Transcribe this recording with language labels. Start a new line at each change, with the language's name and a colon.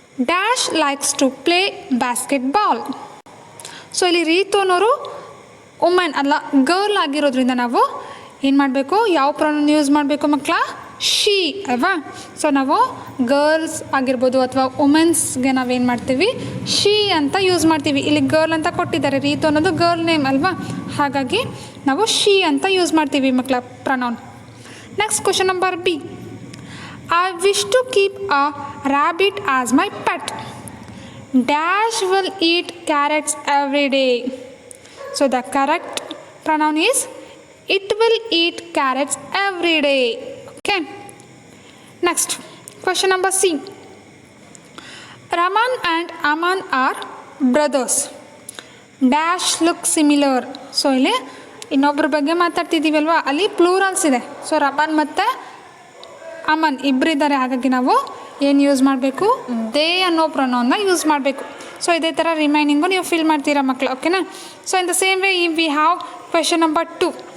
English: Dash likes to play basketball.
Kannada: So ಇಲ್ಲಿ ರೀತು ಅನ್ನೋರು women ಅಲ್ಲ, ಗರ್ಲ್ ಆಗಿರೋದ್ರಿಂದ ನಾವು ಏನು ಮಾಡಬೇಕು, ಯಾವ ಪ್ರೊನೌನ್ ಯೂಸ್ ಮಾಡಬೇಕು ಮಕ್ಕಳ? ಶಿ ಅಲ್ವಾ. ಸೊ ನಾವು ಗರ್ಲ್ಸ್ ಆಗಿರ್ಬೋದು ಅಥವಾ ವುಮೆನ್ಸ್ಗೆ ನಾವೇನು ಮಾಡ್ತೀವಿ, ಶಿ ಅಂತ ಯೂಸ್ ಮಾಡ್ತೀವಿ. ಇಲ್ಲಿ ಗರ್ಲ್ ಅಂತ ಕೊಟ್ಟಿದ್ದಾರೆ, ರೀತು ಅನ್ನೋದು ಗರ್ಲ್ ನೇಮ್ ಅಲ್ವಾ, ಹಾಗಾಗಿ ನಾವು ಶಿ ಅಂತ ಯೂಸ್ ಮಾಡ್ತೀವಿ ಮಕ್ಕಳ
English: pronoun. Next question number B. I wish to keep a rabbit as my pet. Dash will eat carrots every day. So the correct pronoun is it will eat carrots every day. Okay. Next question number C. Raman and Aman are brothers. Dash look similar.
Kannada: So ಇಲ್ಲಿ ಇನ್ನೊಬ್ಬರ ಬಗ್ಗೆ ಮಾತಾಡ್ತಿದ್ದೀವಲ್ವ, ಅಲ್ಲಿ plurals ಇದೆ. So Raman ಮತ್ತು ಅಮನ್ ಇಬ್ಬರಿದ್ದಾರೆ, ಹಾಗಾಗಿ ನಾವು ಏನು use ಮಾಡಬೇಕು, ದೇ ಅನ್ನೋ ಪ್ರೊನೌನ್ನ ಯೂಸ್ ಮಾಡಬೇಕು. ಸೊ ಇದೇ ಥರ ರಿಮೈನಿಂಗು ನೀವು ಫಿಲ್ ಮಾಡ್ತೀರಾ ಮಕ್ಕಳು, ಓಕೆನಾ.
English: So in the same way we have question number 2.